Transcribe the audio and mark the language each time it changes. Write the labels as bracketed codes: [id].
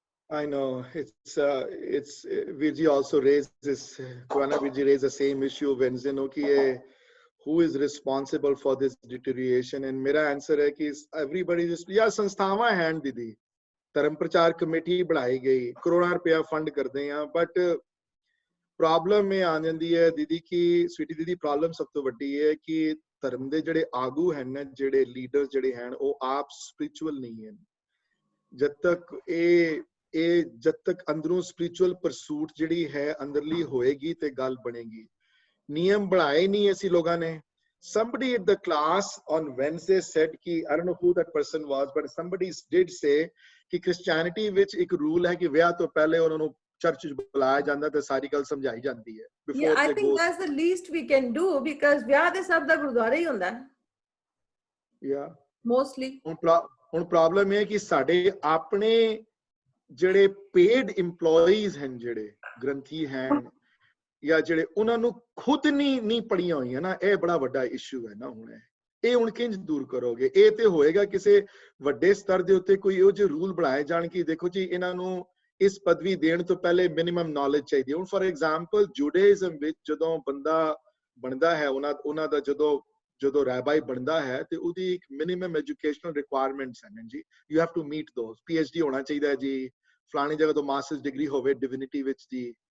[en] I know it's Virji also raised this, Kwana Virji raised the same issue Wednesday, who is responsible for this deterioration? [pa] And [hi] mera answer hai ki [pa] everybody just, ਸੰਸਥਾਵਾਂ ਹਨ ਦੀਦੀ, ਧਰਮ ਪ੍ਰਚਾਰ committee ਬਣਾਈ ਗਈ, ਕਰੋੜਾਂ ਰੁਪਇਆ fund ਕਰਦੇ ਆ, ਬਟ ਪ੍ਰੋਬਲਮ ਇਹ ਆ ਜਾਂਦੀ ਹੈ ਦੀਦੀ ਕਿ ਸਵੀਟੀ ਦੀਦੀ ਪ੍ਰੋਬਲਮ ਸਭ ਤੋਂ ਵੱਡੀ ਹੈ ਕਿ ਧਰਮ ਦੇ ਜਿਹੜੇ ਆਗੂ ਹਨ, ਜਿਹੜੇ ਲੀਡਰਸ ਜਿਹੜੇ ਹਨ, ਉਹ ਆਪ ਸਪਿਰਿਚੁਅਲ ਨਹੀਂ ਹਨ। ਜਦ ਤੱਕ ਅੰਦਰੋਂ ਸਪਿਰਿਚੁਅਲ ਪਰਸੂਟ ਜਿਹੜੀ ਹੈ ਅੰਦਰਲੀ ਹੋਏਗੀ ਤੇ ਗੱਲ ਬਣੇਗੀ। ਨਿਯਮ ਬਣਾਏ ਨਹੀਂ ਅਸੀਂ ਲੋਕਾਂ ਨੇ। [en] Somebody at the class on Wednesday said [pa] ਕਿ [en] I don't know who that person was, but somebody did say [pa] ਕਿ Christianity ਵਿੱਚ ਇੱਕ ਰੂਲ ਹੈ ਕਿ ਵਿਆਹ ਤੋਂ ਪਹਿਲੇ ਉਹਨਾਂ ਨੂੰ ਚਰਚ ਵਿੱਚ ਬੁਲਾਇਆ ਜਾਂਦਾ ਤੇ ਸਾਰੀ ਗੱਲ ਸਮਝਾਈ ਜਾਂਦੀ ਹੈ। [en] Yeah, I think that's the least we can do, because [pa] ਵਿਆਹ ਦੇ ਸਭ ਦਾ ਗੁਰਦੁਆਰਾ ਹੀ ਹੁੰਦਾ ਹੈ। [en] Yeah, mostly [pa] ਹੁਣ ਪ੍ਰੋਬਲਮ ਇਹ ਹੈ ਕਿ ਸਾਡੇ ਆਪਣੇ ਜਿਹੜੇ ਪੇਡ EMPLOYEES ਹਨ, ਜਿਹੜੇ ਗ੍ਰੰਥੀ ਹਨ ਜਾਂ ਜਿਹੜੇ ਉਹਨਾਂ ਨੂੰ ਖੁਦ ਨਹੀਂ ਪੜੀਆਂ ਹੋਈਆਂ ਨਾ, ਇਹ ਬੜਾ ਵੱਡਾ ਇਸ਼ੂ ਹੈ ਨਾ। ਹੁਣ ਕਿੰਜ ਦੂਰ ਕਰੋਗੇ? ਇਹ ਤੇ ਹੋਏਗਾ ਕਿਸੇ ਵੱਡੇ ਸਤਰ ਦੇ ਉੱਤੇ ਕੋਈ ਇਹੋ ਜਿਹੇ ਰੂਲ ਬਣਾਏ ਜਾਣ ਕਿ ਦੇਖੋ ਜੀ ਇਹਨਾਂ ਨੂੰ इस पदवी देण तो पहले मिनिमम नॉलेज चाहिए हुण फॉर एग्जांपल जुडाइज्म विच जदों बंदा बनदा है उन्हां दा ਜਦੋਂ ਰੈਬਾਈ ਬਣਦਾ ਹੈ ਤੇ ਉਹਦੀ ਇੱਕ ਮਿਨੀਮਮ ਐਜੂਕੇਸ਼ਨਲ ਰਿਕੁਆਇਰਮੈਂਟਸ ਹਨ ਜੀ [en] you have to meet those [pa] PhD ਹੋਣਾ ਚਾਹੀਦਾ ਹੈ ਜੀ ਫਲਾਣੀ ਜਗ੍ਹਾ ਤੋਂ ਮਾਸਟਰਸ ਡਿਗਰੀ ਹੋਵੇ ਡਿਵਿਨਿਟੀ ਵਿੱਚ ਜੀ